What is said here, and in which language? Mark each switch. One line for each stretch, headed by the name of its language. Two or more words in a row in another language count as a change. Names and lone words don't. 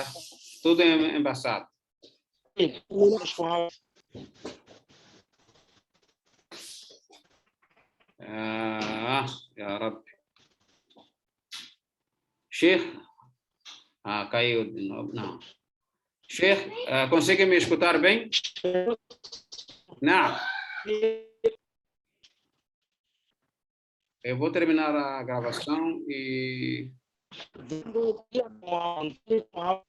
Portuguese: Tudo embaçado.
Arabic: يا ربي.
Portuguese: Sheikh, caiu de novo, não. Sheikh, consegue me escutar bem? Não. Eu vou terminar a gravação e